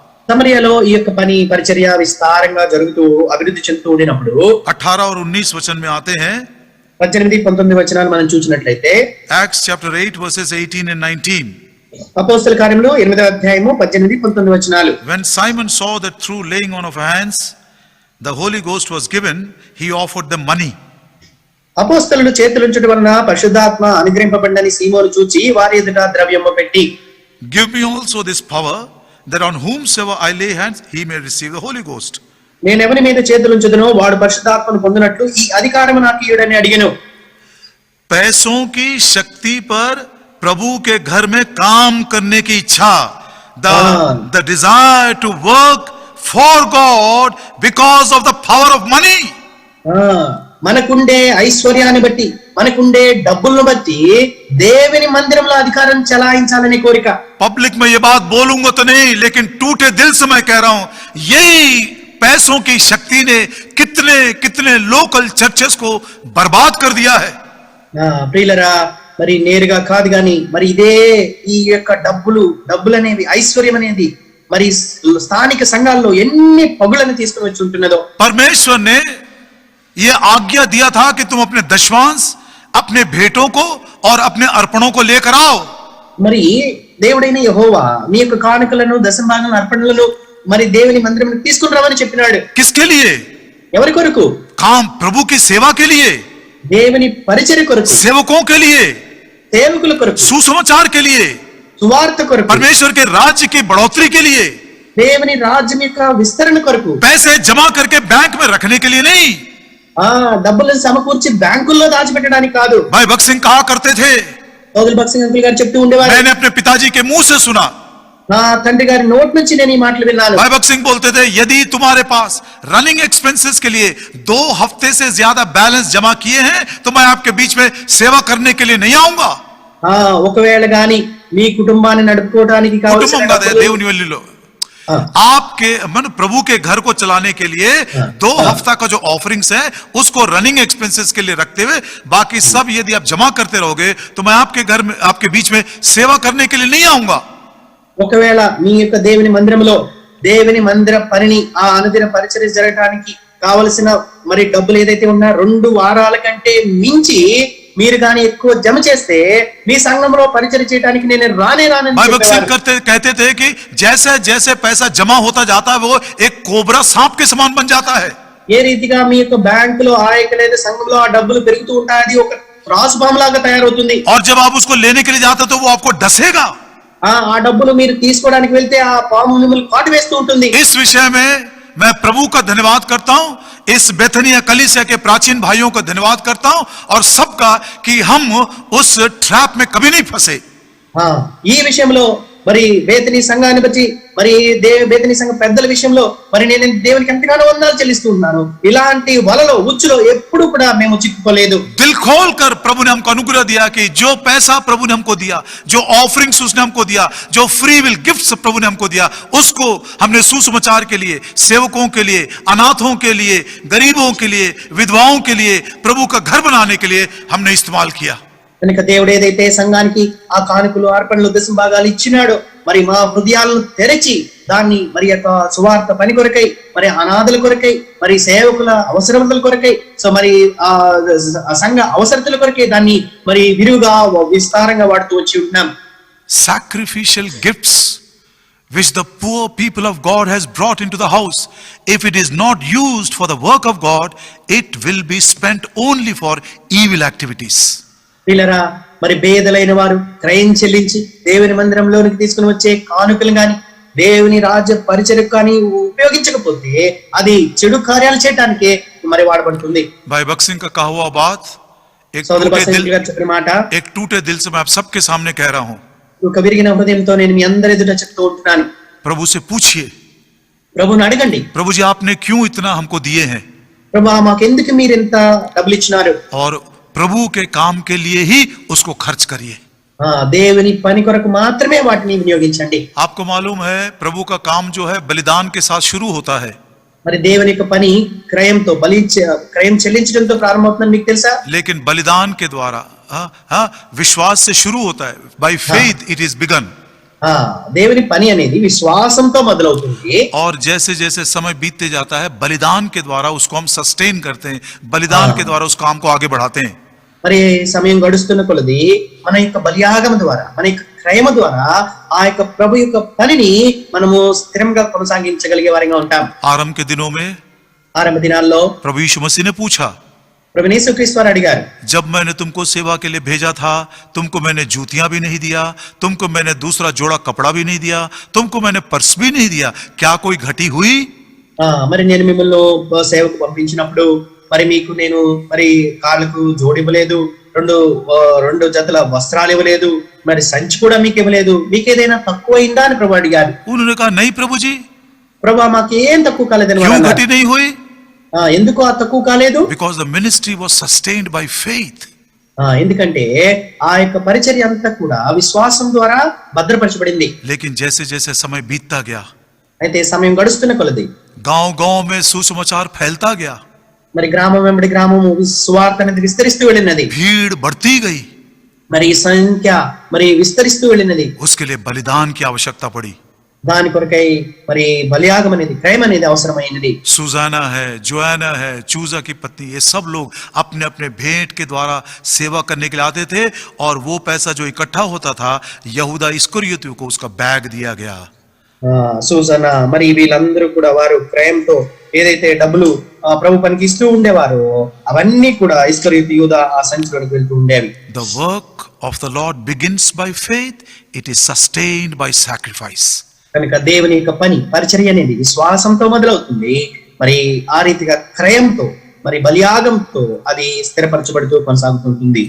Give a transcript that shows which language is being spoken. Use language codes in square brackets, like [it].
[te] సమరియలో ఈ యొక్క పని పరిచర్య విస్తారంగా జరుగుతూ అభివృద్ధి చెందుతూ ఉండినప్పుడు [hi] 18 और 19 वचन में आते हैं. [te] 18, 19 వచనాలు మనం చూసినట్లయితే [en] Acts chapter 8 verses 18 and 19. [te] అపోస్తల కార్యములు 8వ అధ్యాయము 18, 19 వచనాలు. [en] When Simon saw that through laying on of hands the Holy Ghost was given, he offered them money. [te] అపోస్తలుడు చేతులుంచుట వలన పరిశుద్ధాత్మ అనుగ్రహింపబడిందని సీమోను చూచి వారి ఎదుట ద్రవ్యము పెట్టి, [en] Give me also this power, that on whomsoever I lay hands he may receive the Holy Ghost. [te] నేను ఎవరి మీద చేతులుంచుదునో వాడు పరిశుద్ధాత్మను పొందినట్లు ఈ అధికారము నాకు ఇయ్యుడని అడిగెను. [hi] पैसों की शक्ति पर प्रभु के घर में काम करने की इच्छा, [en] the desire to work for God because of the power of money. [te] మనకుండే ఐశ్వర్యాన్ని బట్టి మనకుండే డబ్బులను బట్టి దేవుని మందిరంలో అధికారం చలాయించాలనే కోరిక. [hi] पब्लिक में ये बात बोलूंगा तो नहीं, लेकिन टूटे दिल से मैं कह रहा हूं, यही पैसों की शक्ति ने कितने कितने लोकल चर्चेस को बर्बाद कर दिया है. [te] ప్రియులరా, మరి నేరుగా కాదు గాని మరి ఇదే ఈ యొక్క డబ్బులు అనేవి ఐశ్వర్యం అనేది మరి స్థానిక సంఘాల్లో ఎన్ని పగులను తీసుకుని వచ్చి ఉంటున్నదో. [hi] परमेश्वर ने ये आज्ञा दिया था कि तुम अपने दशवांश, अपने भेंटों को और अपने अर्पणों को लेकर आओ. [te] మరి దేవుడైన యెహోవా మీ యొక్క కానుకలను దశమభాగం అర్పణలను మరి దేవుని మందిరం తీసుకుని రావని చెప్పినాడు. [hi] किसके लिए? [te] ఎవరి కొరకు? [hi] काम प्रभु की सेवा के लिए, [te] దేవుని పరిచర్య కొరకు, [hi] सेवकों के लिए, [te] సేవకుల కొరకు, [hi] सुसमाचार के लिए, [te] సువార్త కొరకు, [hi] परमेश्वर के राज्य की बढ़ोतरी के लिए, [te] దేవుని రాజ్యం యొక్క విస్తరణ కొరకు. [hi] पैसे जमा करके बैंक में रखने के लिए नहीं. [te] డబ్బులను సమకూర్చి బ్యాంకుల్లో దాచిపెట్టడానికి కాదు. [hi] भाई भगत सिंह कहा करते थे, [te] భక్సింగ్ అంకుల్ గారు చెప్తూ ఉండేవారు, [hi] मैंने अपने पिताजी के मुंह से सुना, [te] నా తండ్రి గారి నోట్ నుంచి నేను ఈ మాటలు విన్నాను. [hi] भाई भगत सिंह बोलते थे, यदि तुम्हारे पास रनिंग एक्सपेंसेस के लिए 2 हफ्ते से ज्यादा बैलेंस जमा किए हैं तो मैं आपके बीच में सेवा करने के लिए नहीं आऊंगा. [te] ఒకవేళ గాని మీ కుటుంబాన్ని నడుపుకోవడానికి కావాల్సిన దేవుని వల్లిలో [hi] आपके प्रभु के घर को चलाने के लिए 2 हफ्ता का जो ऑफरिंग्स है उसको रनिंग एक्सपेंसेस के लिए रखते हुए बाकी सब यदि आप जमा करते रहोगे तो मैं आपके घर में आपके बीच में सेवा करने के लिए नहीं आऊंगा. [te] ఒకవేళ మీ యొక్క దేవుని మందిరంలో దేవుని మందిర పనిని ఆ అనుదిన పరిచర్య జరగడానికి కావలసిన మరి డబ్బులు ఏదైతే ఉన్నా 2 వారాల కంటే మించి మీరు గాని ఎక్కువ జమ చేస్తే మీ సంఘంలో పరిచయం చేయడానికి నేను రానని [hi] भाई बख्शी [te] చెప్పేవారు. [hi] कहते थे कि जैसे जैसे पैसा जमा होता जाता है वो एक कोबरा सांप के समान बन जाता है। [te] ఏ రీతిగా మీ యొక్క బ్యాంకులో ఆ యొక్క లేదా సంఘంలో ఆ డబ్బులు పెరుగుతూ ఉంటాయి, అది ఒక త్రాసుపాము లాగా తయారవుతుంది. [hi] और जब आप उसको लेने के लिए जाते हो तो वो आपको डसेगा। [te] ఆ డబ్బులు మీరు తీసుకోవడానికి వెళ్తే ఆ పాము మిమ్మల్ని కాటు వేస్తూ ఉంటుంది. [hi] इस विषय में मैं प्रभु का धन्यवाद करता हूं, इस बेथनिया कलीसिया के प्राचीन भाइयों का धन्यवाद करता हूं और सबका कि हम उस ट्रैप में कभी नहीं फंसे। [te] ఈ విషయంలో మరి బేతనీ సంఘాన్ని బట్టి మరి బేతనీ సంఘ పెద్దల విషయంలో మరి నేను దేవునికి ఎంతగానో వందనాలు చెల్లిస్తూ ఉన్నాను. ఇలాంటి వలలో ఉచ్చులో ఎప్పుడు కూడా మేము చిక్కుకోలేదు. [hi] दिल खोल कर प्रभु ने हमको अनुग्रह दिया कि जो पैसा प्रभु ने हमको दिया, जो ऑफरिंग्स उसने हमको दिया, जो फ्री विल गिफ्ट्स प्रभु ने हमको दिया, उसको हमने सुसमाचार के लिए, सेवकों के लिए, अनाथों के लिए, गरीबों के लिए, विधवाओं के लिए, प्रभु का घर बनाने के लिए हमने इस्तेमाल किया। [te] కనుక దేవుడు ఏదైతే సంఘానికి ఆ కానుకలు అర్పణలు దశంభాగాలు ఇచ్చినాడో మరి మా హృదయాలను తెరచి దాన్ని మరి యొక్క సువార్త పని కొరకై, మరి అనాథల కొరకై, మరి సేవకుల అవసరతల కొరకై, సో మరి ఆ సంఘ అవసరతల కొరకై దాన్ని మరి విరివిగా విస్తారంగా వాడుతూ వచ్చి ఉంటున్నాం. [en] Sacrificial gifts which the poor people of God has brought into the house, if it is not used for the work of God, it will be spent only for evil activities. [te] పిల్లరా, మరి పేదలైన వారు క్రయం చెల్లించి దేవుని మందిరంలోనికి తీసుకుని వచ్చే కానుకలు గాని దేవుని రాజ్య పరిచర్యకు కానీ ఉపయోగించకపోతే అది చెడు కార్యాలు చేయడానికే మరి వాడబడుతుంది. [hi] भाई बक्सिंग का कहा हुआ बात [te] చెప్పిన మాట [hi] एक टूटे दिल से मैं आप सबके सामने कह रहा हूं। [te] ఒక విరిగిన హృదయంతో నేను మీ అందరి ఎదుట చెప్తూ ఉంటున్నాను. [hi] प्रभु से पूछिए, [te] ప్రభుని అడగండి, [hi] प्रभु जी आपने क्यों इतना हमको दिए हैं, [te] ప్రభు మాకెందుకు మీరు ఇంత డబ్బులు ఇచ్చినారు, [hi] और प्रभु के काम के लिए ही उसको खर्च करिए। [te] దేవుని పని కొరకు మాత్రమే వాటిని వినియోగించండి. [hi] आपको मालूम है प्रभु का काम जो है बलिदान के साथ शुरू होता है, [te] మరి దేవుని యొక్క పని క్రయంతో క్రయం చెల్లించడంతో ప్రారంభమవుతుందని మీకు తెలుసా? [hi] लेकिन बलिदान के द्वारा विश्वास से शुरू होता है। [en] By faith it is begun. [te] దేవుని పని అనేది విశ్వాసంతో మొదలవుతుంది. [hi] और जैसे जैसे समय बीतते जाता है बलिदान के द्वारा उसको हम सस्टेन करते हैं, बलिदान के द्वारा उस काम को आगे बढ़ाते हैं। [te] మరి సమయం గడుస్తున్న కొలది మన యొక్క బలియాగం ద్వారా, మన యొక్క క్రయమ ద్వారా ఆ యొక్క ప్రభు యొక్క పనిని మనము స్థిరంగా కొనసాగించగలిగే వారిగా ఉంటాం. [hi] आरंभ के दिनों में [te] ఆరంభ దినాల్లో [hi] प्रभु यीशु मसीह ने पूछा, [te] ప్రభు యేసుక్రీస్తు వారు అడిగారు, [hi] जब मैंने तुमको सेवा के लिए भेजा था, तुमको मैंने जूतियां भी नहीं दिया, तुमको मैंने दूसरा जोड़ा कपड़ा भी नहीं दिया, तुमको मैंने पर्स भी नहीं दिया, क्या कोई घटी हुई? [te] మరి నేను మిమ్మల్ని సేవకు పంపించినప్పుడు మరి మీకు నేను మరి కాళ్ళకు జోడివ్వలేదు, రెండు జతల వస్త్రాలు ఇవ్వలేదు, మరి సంచి కూడా మీకు ఇవ్వలేదు, మీకేదైనా తక్కువైందా అని ప్రభు అడిగారు. [hi] उन्होंने कहा नहीं प्रभु जी, [te] ప్రభు మాకేం తక్కువ కాలేదని [hi] क्यों घटी नहीं हुई? [te] ఎందుకు ఆ తక్కువ కాలేదు? [en] Because the ministry was sustained by faith. [te] ఎందుకంటే ఆ యొక్క పరిచర్య అంతా కూడా విశ్వాసం ద్వారా భద్రపరచబడింది. [hi] लेकिन जैसे जैसे समय बीतता गया, [te] అయితే సమయం గడుస్తున్న కొలది [hi] गांव-गांव में सुसमाचार फैलता गया, [te] మరి గ్రామం వెంబడి గ్రామము సువార్త అనేది విస్తరిస్తూ వెళ్ళినది, [hi] भीड़ बढ़ती गई, [te] మరి సంఖ్య మరి విస్తరిస్తూ వెళ్ళినది. [hi] उसके लिए बलिदान की आवश्यकता पड़ी। [te] దాని కొరకై మరి బలియాగం అనేది, క్రయం అనేది అవసరమైనది. [hi] सुजाना है, जोआना है, चूजा की पत्नी, ये सब लोग अपने अपने भेंट के द्वारा सेवा करने के लिए आते थे, और वो पैसा जो इकट्ठा होता था यहूदा इस्करियोती को उसका बैग दिया गया। [te] సూజన మరి వీళ్ళందరూ కూడా వారు క్రయంతో ఏదైతే డబ్బులు ప్రభు పనికి ఇస్తూ ఉండేవారు అవన్నీ కూడా ఇస్కరియోతు యూదా ఆ సంచిలోకి వెళ్తూ ఉండేవి. [en] The work of the Lord begins by faith, it is sustained by sacrifice. [te] కనుక దేవుని యొక్క పని పరిచర్య అనేది విశ్వాసంతో మొదలవుతుంది, మరి ఆ రీతిగా క్రయంతో మరి బలియాగంతో అది స్థిరపరచబడుతూ కొనసాగుతుంటుంది.